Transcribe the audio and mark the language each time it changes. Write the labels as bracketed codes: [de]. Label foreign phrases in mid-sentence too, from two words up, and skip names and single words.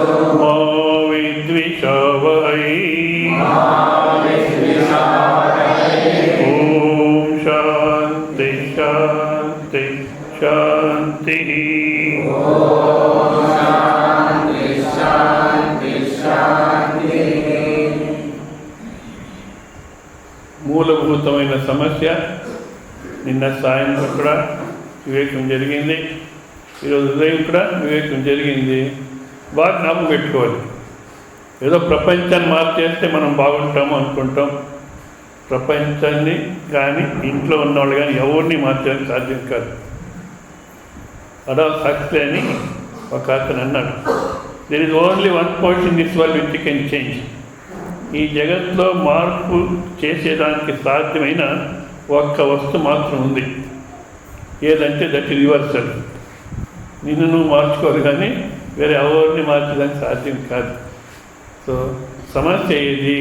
[sa] मा विद्विषावहै ॐ शान्ति शान्ति शान्तिः शान्ति शान्ति शान्ति [te] మూలభూతమైన సమస్య నిన్న సాయంత్రం కూడా వివేకం జరిగింది, ఈరోజు ఉదయం కూడా వివేకం జరిగింది. బాగా జ్ఞాపకం పెట్టుకోవాలి. ఏదో ప్రపంచాన్ని మార్చేస్తే మనం బాగుంటాము అనుకుంటాం. ప్రపంచాన్ని కానీ ఇంట్లో ఉన్నవాళ్ళు కానీ ఎవరిని మార్చడానికి సాధ్యం కాదు. అడాల్ఫ్ హక్స్లీ అని ఒక అతను అన్నాడు, [en] There is only one portion in this world which you can change. [te] ఈ జగత్తులో మార్పు చేసేదానికి సాధ్యమైన ఒక్క వస్తువు మాత్రం ఉంది. ఏదంటే [en] that universal. [te] నిన్ను నువ్వు మార్చుకోరు కానీ వేరే ఎవరిని మార్చడానికి సాధ్యం కాదు. సో సమస్య ఏది?